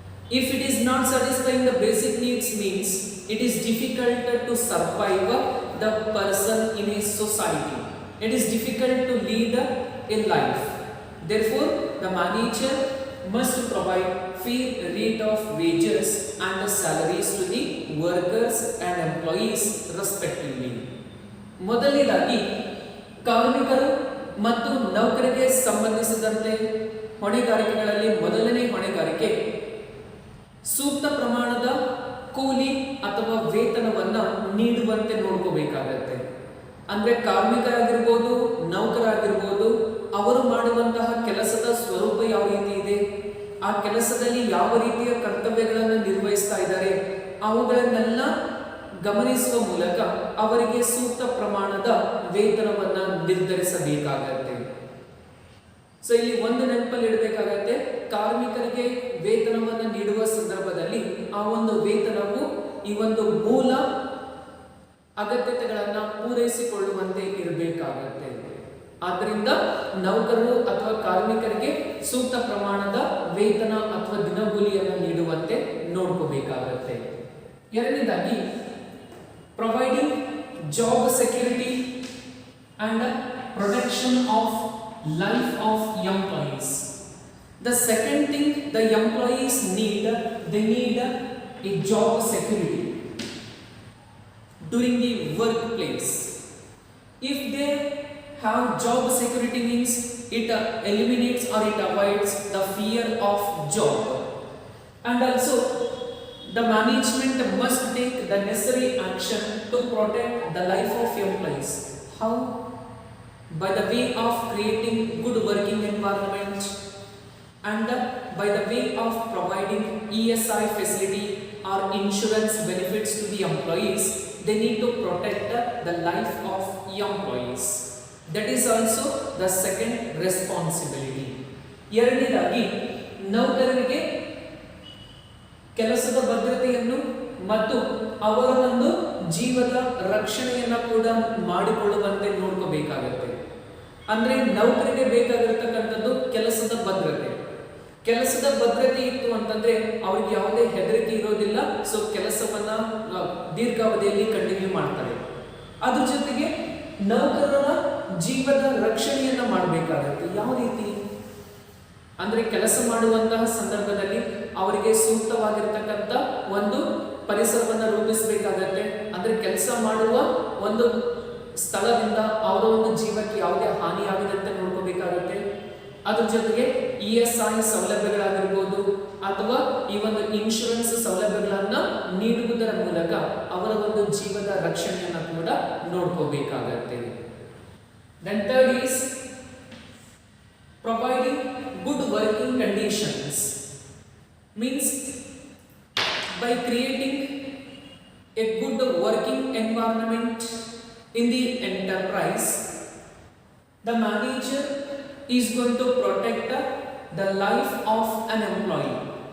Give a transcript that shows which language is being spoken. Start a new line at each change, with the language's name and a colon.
English: If it is not satisfying the basic needs, means it is difficult to survive the person in a society. It is difficult to lead a life. Therefore, the manager must provide fair rate of wages and the salaries to the workers and employees respectively.
Kannada: ಮೊದಲನೇದಾಗಿ ಕಾರ್ಮಿಕರು ಮತ್ತು ನೌಕರರಿಗೆ ಸಂಬಂಧಿಸಿದಂತೆ ಹೊಣೆಗಾರಿಕೆಗಳಲ್ಲಿ ಮೊದಲನೇ ಹೊಣೆಗಾರಿಕೆ ಸೂಕ್ತ ಪ್ರಮಾಣದ ಕೂಲಿ ಅಥವಾ ವೇತನವನ್ನ ನೀಡುವಂತೆ ನೋಡ್ಕೋಬೇಕಾಗತ್ತೆ. ಅಂದ್ರೆ ಕಾರ್ಮಿಕರಾಗಿರ್ಬೋದು, ನೌಕರಾಗಿರ್ಬೋದು, ಅವರು ಮಾಡುವಂತಹ ಕೆಲಸದ ಸ್ವರೂಪ ಯಾವ ರೀತಿ ಇದೆ, ಆ ಕೆಲಸದಲ್ಲಿ ಯಾವ ರೀತಿಯ ಕರ್ತವ್ಯಗಳನ್ನು ನಿರ್ವಹಿಸ್ತಾ ಇದ್ದಾರೆ, ಅವುಗಳನ್ನೆಲ್ಲ ಗಮನಿಸುವ ಮೂಲಕ ಅವರಿಗೆ ಸೂಕ್ತ ಪ್ರಮಾಣದ ವೇತನವನ್ನ ನಿರ್ಧರಿಸಬೇಕಾಗತ್ತೆ. ಸೊ ಇಲ್ಲಿ ಒಂದು ನೆನಪಲ್ಲಿ ಇಡಬೇಕಾಗತ್ತೆ, ಕಾರ್ಮಿಕರಿಗೆ ವೇತನವನ್ನು ನೀಡುವ ಸಂದರ್ಭದಲ್ಲಿ ಆ ಒಂದು ವೇತನವು ಈ ಒಂದು ಮೂಲ ಅಗತ್ಯತೆಗಳನ್ನ ಪೂರೈಸಿಕೊಳ್ಳುವಂತೆ ಇರಬೇಕಾಗತ್ತೆ. ಆದ್ದರಿಂದ ನೌಕರರು ಅಥವಾ ಕಾರ್ಮಿಕರಿಗೆ ಸೂಕ್ತ ಪ್ರಮಾಣದ ವೇತನ ಅಥವಾ ದಿನಗೂಲಿಯನ್ನು ನೀಡುವಂತೆ ನೋಡ್ಕೋಬೇಕಾಗತ್ತೆ. ಎರಡನೇದಾಗಿ
English: providing job security and protection of life of employees. The second thing the employees need, they need a job security during the workplace. If they have job security, means it eliminates or it avoids the fear of job. And also the management must take the necessary action to protect the life of employees. How? By the way of creating good working environment and by the way of providing ESI facility or insurance benefits to the employees. They need to protect the life of employees. That is also the second responsibility.
Kannada: ಎರಡನೇದಾಗಿ ನೌಕರರಿಗೆ ಕೆಲಸದ ಭದ್ರತೆಯನ್ನು ಮತ್ತು ಅವರ ಒಂದು ಜೀವದ ರಕ್ಷಣೆಯನ್ನ ಕೂಡ ಮಾಡಿಕೊಳ್ಳುವಂತೆ ನೋಡ್ಕೋಬೇಕಾಗತ್ತೆ. ಅಂದ್ರೆ ನೌಕರಿಗೆ ಬೇಕಾಗಿರತಕ್ಕಂಥದ್ದು ಕೆಲಸದ ಭದ್ರತೆ. ಕೆಲಸದ ಭದ್ರತೆ ಇತ್ತು ಅಂತಂದ್ರೆ ಅವ್ರಿಗೆ ಯಾವುದೇ ಹೆದರಿಕೆ ಇರೋದಿಲ್ಲ. ಸೊ ಕೆಲಸವನ್ನ ದೀರ್ಘಾವಧಿಯಲ್ಲಿ ಕಂಟಿನ್ಯೂ ಮಾಡ್ತಾರೆ. ಅದ್ರ ಜೊತೆಗೆ ನೌಕರರ ಜೀವದ ರಕ್ಷಣೆಯನ್ನ ಮಾಡಬೇಕಾಗತ್ತೆ. ಯಾವ ರೀತಿ ಅಂದ್ರೆ ಕೆಲಸ ಮಾಡುವಂತಹ ಸಂದರ್ಭದಲ್ಲಿ ಅವರಿಗೆ ಸೂಕ್ತವಾಗಿರ್ತಕ್ಕಂಥ ಒಂದು ಪರಿಸರವನ್ನು ರೂಪಿಸಬೇಕಾಗತ್ತೆ. ಅಂದ್ರೆ ಕೆಲಸ ಮಾಡುವ ಒಂದು ಸ್ಥಳದಿಂದ ಅವರ ಒಂದು ಜೀವಕ್ಕೆ ಯಾವುದೇ ಹಾನಿ ಆಗದಂತೆ ನೋಡ್ಕೋಬೇಕಾಗತ್ತೆ. ಅದ್ರ ಜೊತೆಗೆ ESI ಸೌಲಭ್ಯಗಳಾಗಿರ್ಬೋದು ಅಥವಾ ಈ ಒಂದು ಇನ್ಶೂರೆನ್ಸ್ ಸೌಲಭ್ಯಗಳನ್ನ ನೀಡುವುದರ ಮೂಲಕ ಅವರ ಒಂದು ಜೀವದ ರಕ್ಷಣೆಯನ್ನ ಕೂಡ ನೋಡ್ಕೋಬೇಕಾಗತ್ತೆ.
English: Then third is providing good working conditions, means by creating a good working environment in the enterprise, the manager is going to protect the life of an employee.